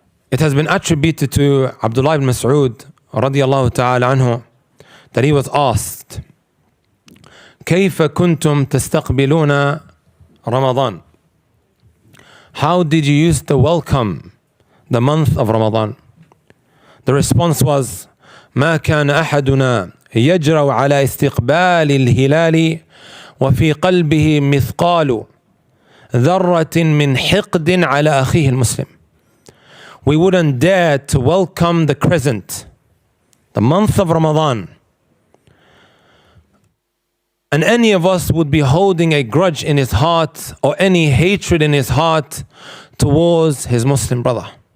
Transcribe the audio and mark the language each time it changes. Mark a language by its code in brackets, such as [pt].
[en] It has been attributed to Abdullah ibn Mas'ud radiyallahu ta'ala anhu that he was asked, [ar] كيف كنتم تستقبلون رمضان? [en] How did you used to welcome the month of Ramadan? The response was, [ar] ما كان أحدنا يجرؤ على استقبال الهلال وفي قلبه مثقال ذرة من حقد على أخيه المسلم. [en] We wouldn't dare to welcome the crescent, the month of Ramadan, and any of us would be holding a grudge in his heart or any hatred in his heart towards his Muslim brother.